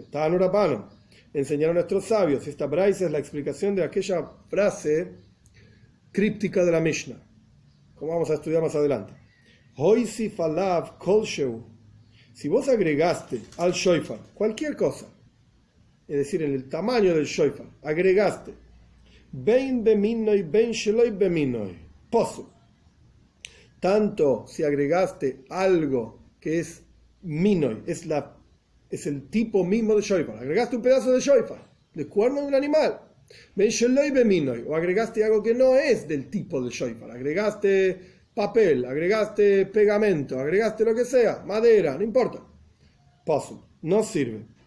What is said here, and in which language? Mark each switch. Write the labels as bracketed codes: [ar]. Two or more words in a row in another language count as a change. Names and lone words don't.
[es] Enseñaron nuestros sabios. Esta braisa es la explicación de aquella frase críptica de la Mishnah, como vamos a estudiar más adelante. Si vos agregaste al shofar cualquier cosa, es decir, en el tamaño del shofar, agregaste [he] בין במינו, בין שלא במינו, [es] tanto si agregaste algo que es minoy, es el tipo mismo de shofar, agregaste un pedazo de shofar, de cuerno de un animal, [he] בין שלא במינו, [es] o agregaste algo que no es del tipo de shofar, agregaste papel, agregaste pegamento, agregaste lo que sea, madera, no importa, no sirve.